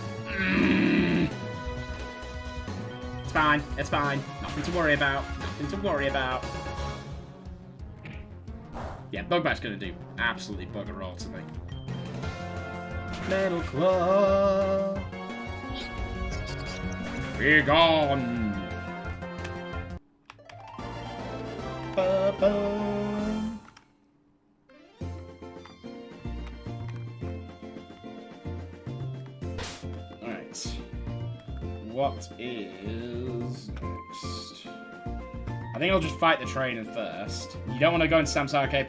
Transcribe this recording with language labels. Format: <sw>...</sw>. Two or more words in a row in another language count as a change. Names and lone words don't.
<en>It's fine. It's fine. Nothing to worry about. Nothing to worry about. Yeah, Bug Bite's gonna do absolutely bugger all to me. Metal Claw. Be gone. Ba-ba. Alright. What is next? I think I'll just fight the trainer first. You don't want to go into Sam's Arcade.</en>